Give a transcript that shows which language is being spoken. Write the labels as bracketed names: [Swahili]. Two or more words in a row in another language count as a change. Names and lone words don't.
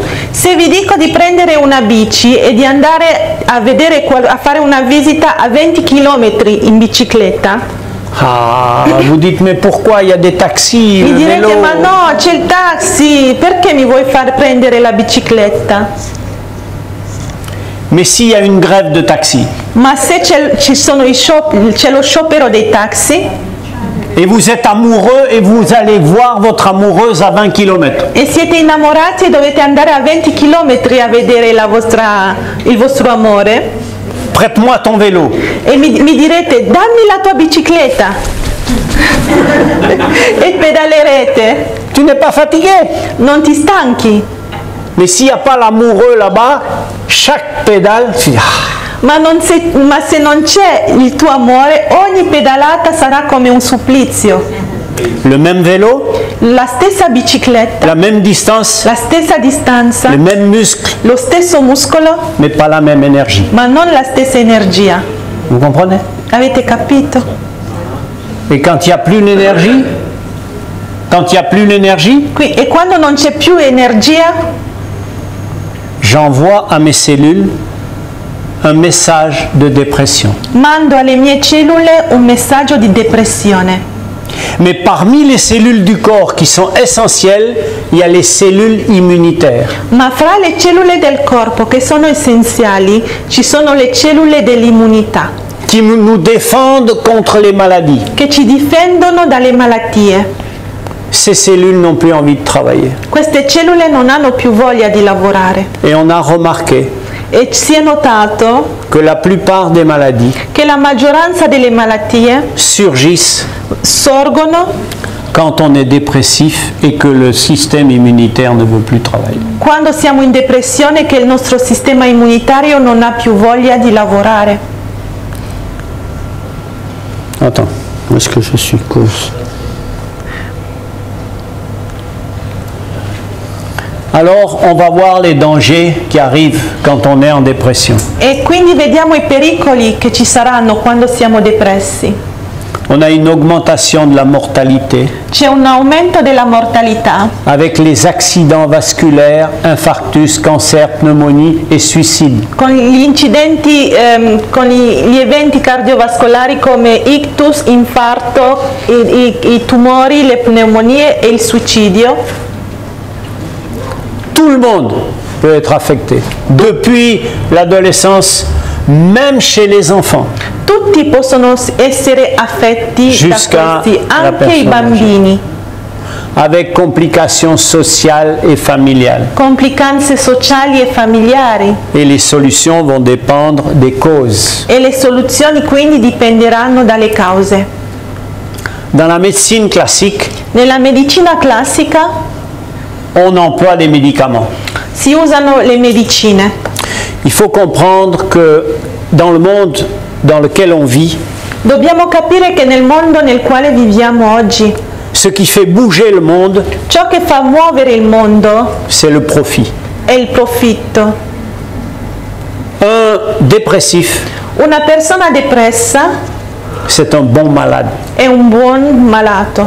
[Italian] Se vi dico di prendere una bici e di andare a vedere a fare una visita a 20 km in bicicletta, [French] Ah, vous dites mais pourquoi il y a des taxis, [Italian] mi [French] le [Italian] direte [French] vélo. [Italian] ma no, c'è il taxi, perché mi vuoi far prendere la bicicletta? [French] Mais s'il y a une grève de taxi [Italian] Ma se c'è lo sciopero dei taxi [French] et vous êtes amoureux et vous allez voir votre amoureuse à 20 km, [Italian] e siete innamorati e dovete andare a 20 km a vedere il vostro amore, [French] prête-moi ton vélo. [Italian] e mi direte dammi la tua bicicletta e pedalerete, [French] Tu n'es pas fatigué. [Italian] non ti stanchi. [French] Mais s'il n'y a pas l'amoureux là-bas, chaque pédale, tu dis, ah, [Italian] Ma se non c'è il tuo amore, ogni pedalata sarà come un supplizio. [French] le même vélo, [Italian] La stessa bicicletta, [French] la même distance, [Italian] la stessa distanza, [French] le même muscle, [Italian] lo stesso muscolo, [French] mais pas la même énergie. [Italian] ma non la stessa energia. [French] Vous comprenez? [Italian] Avete capito? [French] Et quand il n'y a plus l'énergie, [Italian] E quando non c'è più energia, [French] j'envoie à mes cellules un message de dépression. [Italian] mando alle mie cellule un messaggio di depressione. [French] Mais parmi les cellules du corps qui sont essentielles, il y a les cellules immunitaires. [Italian] Ma fra le cellule del corpo che sono essenziali ci sono le cellule dell'immunità, [French] Qui nous défendent contre les maladies. [Italian] che ci difendono dalle malattie. [French] Ces cellules n'ont plus envie de travailler. [Italian] Queste cellule non hanno più voglia di lavorare [French] Et on a remarqué [Italian] e si è notato [French] que la plupart des maladies [Italian] che la maggioranza delle malattie [French] surgissent [Italian] sorgono [French] quand on est dépressif et que le système immunitaire ne veut plus travailler. [Italian] quando siamo in depressione, che il nostro sistema immunitario non ha più voglia di lavorare. [French] Attends, où est-ce que je suis cause? Alors, on va voir les dangers qui arrivent quand on est en dépression. [Italian] E quindi vediamo i pericoli che ci saranno quando siamo depressi. [French] On a une augmentation de la mortalité [Italian] C'è un aumento della mortalità [French] avec les accidents vasculaires, infarctus, cancer, pneumonie et suicide. [Italian] con gli incidenti, con gli eventi cardiovascolari come ictus, infarto, i tumori, le pneumonie e il suicidio. [French] Tout le monde peut être affecté. Depuis l'adolescence, même chez les enfants. [Italian] Tutti possono essere affetti [French] Jusqu'à [Italian] da questi, la anche i persona bambini. [French] Avec complications sociales et familiales. [Italian] Complicanze sociali e familiari. [French] Et les solutions vont dépendre des causes. [Italian] E le soluzioni quindi dipenderanno dalle cause. [French] Dans la médecine classique, [Italian] Nella medicina classica [French] on emploie des médicaments. [Italian] si usano le medicine. [French] Il faut comprendre que dans le monde dans lequel on vit, [Italian] Dobbiamo capire che nel mondo nel quale viviamo oggi, [French] ce qui fait bouger le monde, [Italian] ciò che fa muovere il mondo [French] c'est le profit. [Italian] è il profitto. [French] Un dépressif, [Italian] Una persona depressa [French] c'est un bon malade [Italian] è un buon malato,